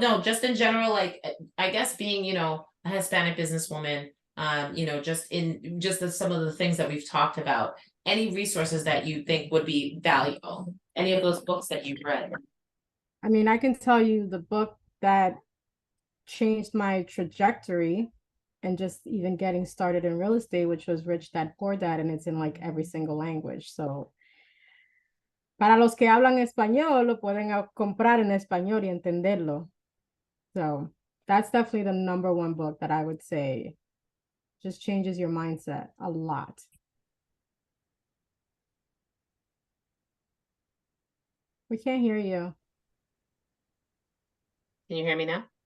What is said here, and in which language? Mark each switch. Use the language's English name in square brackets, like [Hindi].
[English] No, just in general, like I guess being, a Hispanic businesswoman, some of the things that we've talked about, any resources that you think would be valuable, any of those books that you've read. I mean, I can tell you the book that changed my trajectory and just even getting started in real estate, which was Rich Dad Poor Dad, and it's in like every single language. [Spanish] So para los que hablan español, lo pueden comprar en español y entenderlo. [English] So that's definitely the number one book that I would say just changes your mindset a lot. We can't hear you. Can you hear me now?